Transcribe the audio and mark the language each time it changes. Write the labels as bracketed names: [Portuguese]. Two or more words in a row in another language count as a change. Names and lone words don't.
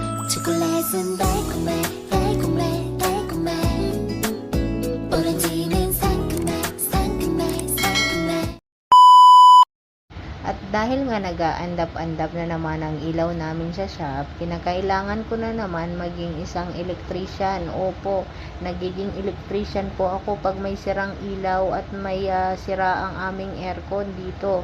[Korean] 초콜릿은 달콤해 달콤해 달콤해 오렌지는 상큼해 상큼해 상큼해. [Filipino] At dahil nga nag-aandap-andap na naman ang ilaw namin sa shop, kinakailangan ko na naman maging isang electrician. Opo, nagiging electrician po ako pag may sirang ilaw at may sira ang aming aircon dito.